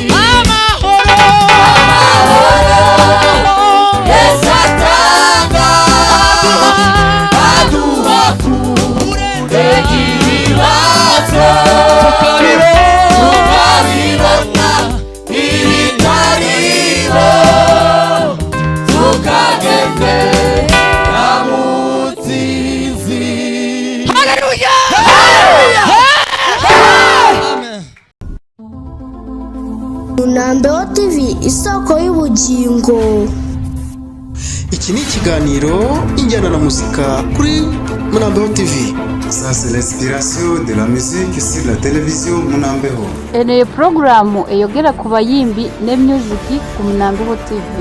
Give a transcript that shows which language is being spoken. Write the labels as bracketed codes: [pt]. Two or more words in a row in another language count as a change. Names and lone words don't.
[rw] Amahoro Amahoro Yesu atanga, aduha kurenga ibibazo, tukabibona ibitariho, tukagendera mu butsinzi. Haleluya! Haleluya! Amen. Munambeho T V, isoko y'ubugingo. Iki ni ikiganiro Injyana na Muzika kuri Munambeho T V. [fr] Ça, c'est l'inspiration de la musique sur la télévision Munambeho. [lg] Ene porogaramu eyogera ku bayimbi ne music ku Munambeho T V.